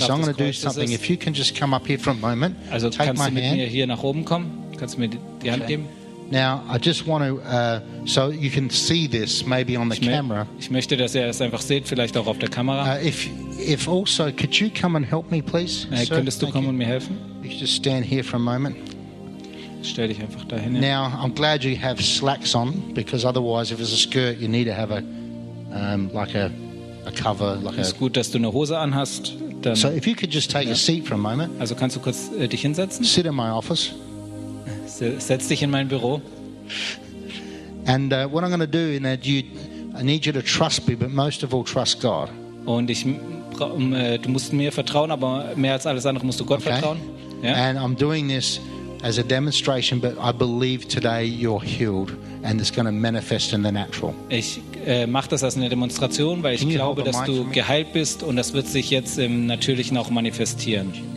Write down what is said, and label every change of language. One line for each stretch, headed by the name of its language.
English: so I'm going to do something. If you can just come up here for a moment,
German: also
English: take
German: kannst
English: my
German: du mit
English: hand.
German: Mir hier nach oben kommen? Kannst du mir die Hand geben?
English: Now I just want to, so you can see this maybe on the camera.
German: Ich möchte, dass ihr es einfach seht, vielleicht auch auf der Kamera.
English: If also, could you come and help me, please?
German: Könntest du kommen und mir helfen?
English: You just stand here for a moment.
German: Stell dich einfach dahin.
English: Now I'm glad you have slacks on, because otherwise, if it's a skirt, you need to have a like a cover. Like
German: ist gut, dass du eine Hose anhast. Dann,
English: so if you could just take your seat for a moment.
German: Also kannst du kurz dich hinsetzen.
English: Sit in my office.
German: Setz dich in mein Büro.
English: And what I'm going to do is that you, I need you to trust me, but most of all trust God.
German: Und ich, du musst mir vertrauen, aber mehr als alles andere musst du Gott vertrauen.
English: Yeah. And I'm doing this as a demonstration, but I believe today you're healed. And it's going to manifest in the natural.
German: Ich mache das als eine Demonstration, weil ich glaube, dass du geheilt bist und das wird sich jetzt im Natürlichen auch manifestieren.